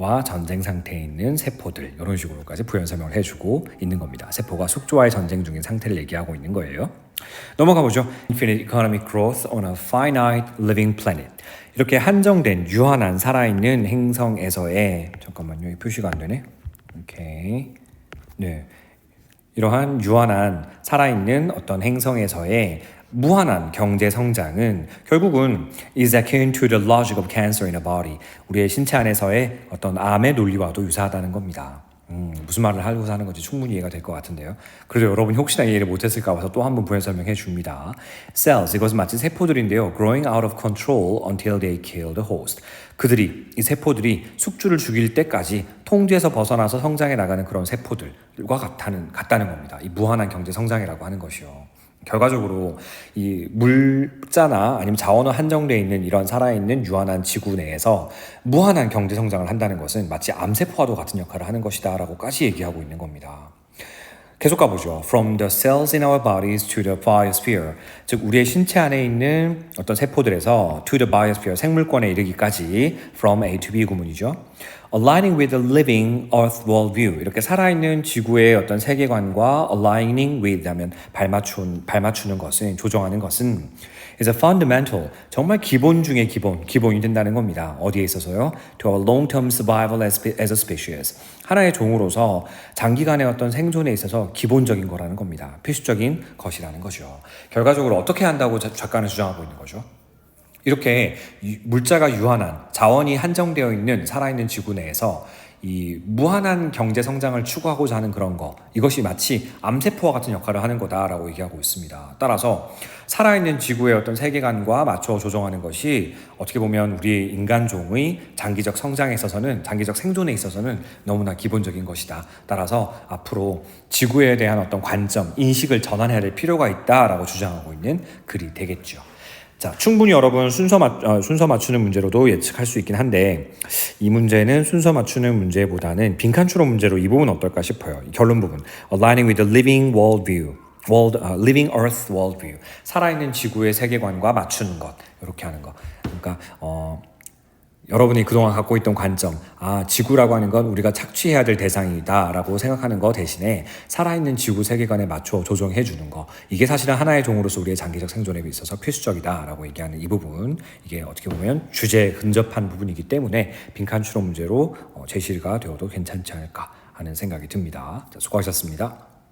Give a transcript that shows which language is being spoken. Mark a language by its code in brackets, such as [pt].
[ko] 와 전쟁 상태에 있는 세포들 이런 식으로까지 부연 설명을 해주고 있는 겁니다. 세포가 숙주와의 전쟁 중인 상태를 얘기하고 있는 거예요. 넘어가 보죠. [en] Infinite economic growth on a finite living planet. [ko] 이렇게 한정된 유한한 살아있는 행성에서의 잠깐만요. 이 표시가 안 되네. 오케이. 네. 이러한 유한한 살아있는 어떤 행성에서의 무한한 경제 성장은 결국은 [en] is akin to the logic of cancer in a body. [ko] 우리의 신체 안에서의 어떤 암의 논리와도 유사하다는 겁니다. 무슨 말을 하고서 하는 건지 충분히 이해가 될 것 같은데요. 그래도 여러분이 혹시나 이해를 못했을까 봐서 또 한 번 부연 설명해 줍니다. Cells, 이것은 마치 세포들인데요. [en] Growing out of control until they kill the host. [ko] 이 세포들이 숙주를 죽일 때까지 통제에서 벗어나서 성장해 나가는 그런 세포들과 같다는 겁니다. 이 무한한 경제 성장이라고 하는 것이요. 결과적으로 이 물자나 아니면 자원은 한정되어 있는 이런 살아있는 유한한 지구 내에서 무한한 경제 성장을 한다는 것은 마치 암세포와도 같은 역할을 하는 것이다 라고까지 얘기하고 있는 겁니다. 계속 가보죠. [en] From the cells in our bodies to the biosphere. [ko] 즉 우리의 신체 안에 있는 어떤 세포들에서 [en] to the biosphere, [ko] 생물권에 이르기까지 from A to B 구문이죠. [en] Aligning with the living earth worldview. [ko] 이렇게 살아있는 지구의 어떤 세계관과 [en] aligning with [ko] 하면 발맞추는 것은, 조정하는 것은 [en] is a fundamental, [ko] 정말 기본 중에 기본이 된다는 겁니다. 어디에 있어서요? [en] To our long-term survival as a species. [ko] 하나의 종으로서 장기간의 어떤 생존에 있어서 기본적인 거라는 겁니다. 필수적인 것이라는 거죠. 결과적으로 어떻게 한다고 작가는 주장하고 있는 거죠? 이렇게 물자가 유한한, 자원이 한정되어 있는 살아있는 지구 내에서 이 무한한 경제 성장을 추구하고자 하는 그런 거, 이것이 마치 암세포와 같은 역할을 하는 거다라고 얘기하고 있습니다. 따라서 살아있는 지구의 어떤 세계관과 맞춰 조정하는 것이 어떻게 보면 우리 인간종의 장기적 성장에 있어서는, 장기적 생존에 있어서는 너무나 기본적인 것이다. 따라서 앞으로 지구에 대한 어떤 관점, 인식을 전환해야 될 필요가 있다라고 주장하고 있는 글이 되겠죠. 자, 충분히 여러분 순서 맞추는 문제로도 예측할 수 있긴 한데 이 문제는 순서 맞추는 문제보다는 빈칸 추론 문제로 이 부분 어떨까 싶어요. 결론 부분. [en] Aligning with the living worldview. living earth worldview. [ko] 살아있는 지구의 세계관과 맞추는 것. 이렇게 하는 거. 그러니까 여러분이 그동안 갖고 있던 관점, 지구라고 하는 건 우리가 착취해야 될 대상이다 라고 생각하는 거 대신에 살아있는 지구 세계관에 맞춰 조정해 주는 거, 이게 사실은 하나의 종으로서 우리의 장기적 생존에 있어서 필수적이다 라고 얘기하는 이 부분, 이게 어떻게 보면 주제에 근접한 부분이기 때문에 빈칸 추론 문제로 제시가 되어도 괜찮지 않을까 하는 생각이 듭니다. 자, 수고하셨습니다.